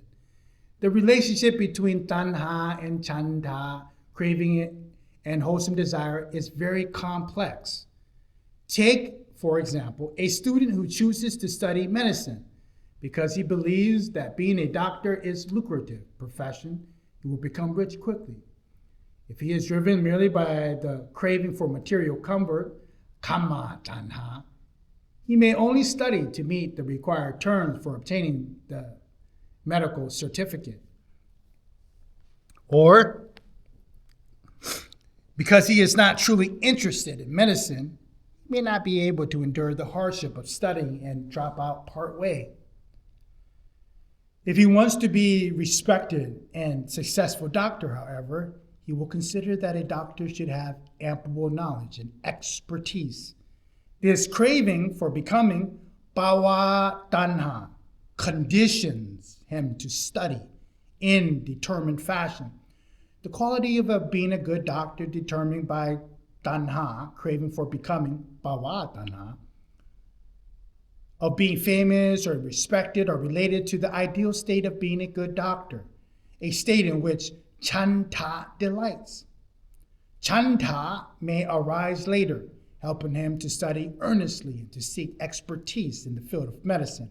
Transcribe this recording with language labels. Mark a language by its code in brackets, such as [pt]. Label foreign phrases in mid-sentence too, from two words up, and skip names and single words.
[en] The relationship between tanha and chanda, craving and wholesome desire, is very complex. Take, for example, a student who chooses to study medicine because he believes that being a doctor is a lucrative profession. He will become rich quickly. If he is driven merely by the craving for material comfort, [pi] kama tanha, [en] he may only study to meet the required terms for obtaining the medical certificate. Or, because he is not truly interested in medicine, he may not be able to endure the hardship of studying and drop out part way. If he wants to be respected and successful doctor, however, he will consider that a doctor should have ample knowledge and expertise. This craving for becoming [pi] bhava tanha [en] conditions him to study in determined fashion. The quality of being a good doctor determined by tanha, craving for becoming [pi] bhava tanha, [en] of being famous or respected, are related to the ideal state of being a good doctor, a state in which chanda delights. Chanda may arise later, helping him to study earnestly and to seek expertise in the field of medicine.